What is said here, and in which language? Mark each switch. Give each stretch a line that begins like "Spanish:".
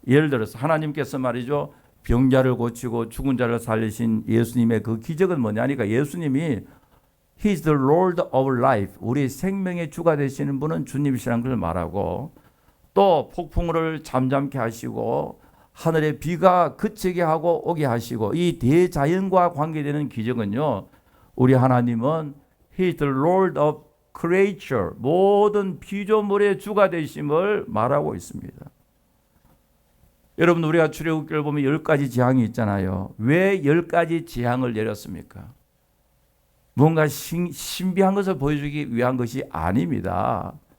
Korean: 예를 들어서 하나님께서 말이죠. 병자를 고치고 죽은 자를 살리신 예수님의 그 기적은 뭐냐니까 예수님이
English: He is the Lord of life.
Korean: 우리 생명의 주가 되시는 분은 주님이시라는 걸 말하고 또 폭풍을 잠잠케 하시고 하늘의 비가 그치게 하고 오게 하시고 이 대자연과 관계되는 기적은요. 우리 하나님은
English: He is the Lord of creature.
Korean: 모든 피조물의 주가 되심을 말하고 있습니다. 여러분 우리가 출애굽기를 보면 10가지 재앙이 있잖아요. 왜 10가지 재앙을 내렸습니까? 뭔가 신비한 것을 보여주기 위한 것이 아닙니다.